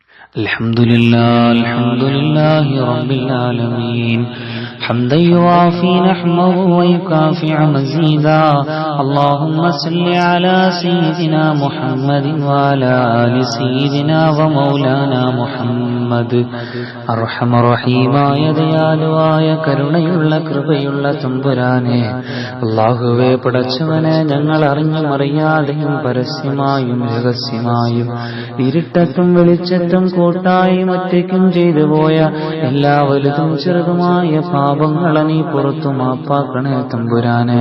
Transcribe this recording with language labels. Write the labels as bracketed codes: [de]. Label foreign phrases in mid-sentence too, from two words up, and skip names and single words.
[ar] الحمد لله رب العالمين حمدا يوافي نحمه ويكافئ مزيدا اللهم صل على سيدنا محمد وعلى آل سيدنا ومولانا محمد [ml] അർഹമ റഹീമായ ദയാലുവായ കരുണയുള്ള കൃപയുള്ള തമ്പുരാനെ, അല്ലാഹുവേ പടച്ചവനെ, ഞങ്ങൾ അറിഞ്ഞും അറിയാതെയും പരസ്യമായും രഹസ്യമായും ഇരുട്ടത്തും വെളിച്ചത്തും കൂട്ടായും ഒറ്റയ്ക്കും ചെയ്തു പോയ എല്ലാ വലുതും ചെറുതുമായ പാപങ്ങളെ നീ പുറത്തു മാപ്പാക്കണേ തമ്പുരാനെ.